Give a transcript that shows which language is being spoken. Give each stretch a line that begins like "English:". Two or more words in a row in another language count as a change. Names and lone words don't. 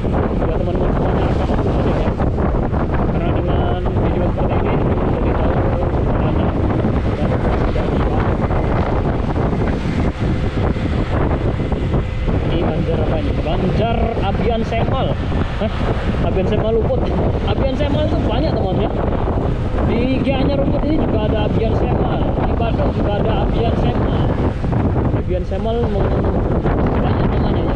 Indonesian: Buat teman-teman semuanya rekam upload aja ya. Karena dengan video seperti ini jadi tahu banyak dan jadi ini Banjar apa ini? Banjar Abian Semal. Abian Semal Ubud. Abian Semal itu banyak teman ya. Di Gianyar Ubud ini juga ada Abian Semal. Di Badung juga ada Abian Semal. Abian Semal banyak namanya ya.